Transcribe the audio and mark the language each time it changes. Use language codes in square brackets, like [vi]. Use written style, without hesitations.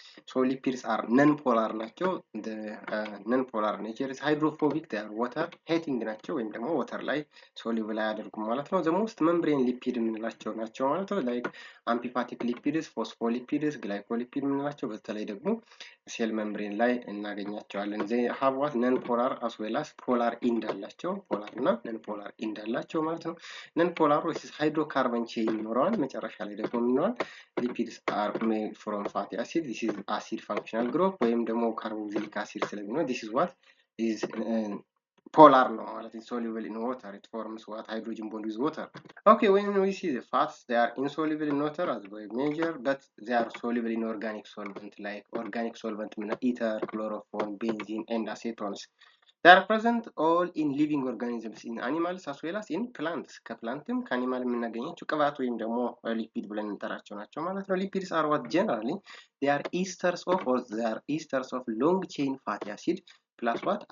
[en] So lipids are non-polar ናቸው። the non-polar nature is hydrophobic, they are water hating ናቸው ወይም ደግሞ water ላይ soluble አያደርጉም ማለት ነው። the most membrane lipid የምንላቸው ናቸው ማለት ነው። like amphiphasic lipids, phospholipid, glycolipid [am] የምንላቸው በተለይ ደግሞ ሴል ሜምብሬን ላይ እናገኛቸዋለን። [en] they have what? [am] non-polar as well as polar end አላቸው። ፖላር እና ነን ፖላር end አላቸው ማለት ነው። ነን ፖላር ወይስ ሃይድሮካርበን ቼን ይኖረዋል። መጨረሻ ላይ ደግሞ ምንሆን [en] lipids are made from fatty acid. this is acid functional group ወይም ደግሞ carboxylic acid ስለሚኖር this is what is polar ነው ማለት is soluble in water. it forms what? hydrogen bond with water. Okay, when we see the fats, they are insoluble in water as we measure, but they are soluble in organic solvent like organic solvent ether, chloroform, benzene, and acetones. They are present all in living organisms, in animals as well as in plants. [am] ከፕላንትም ከአኒማል የምናገኛቸው ቅባት ወይም ደግሞ ሊፒድ ብለን እንጠራቸው ናቸው ማለት ነው። [en] lipids are what? generally they are esters of or they are esters of long chain fatty acid plus what?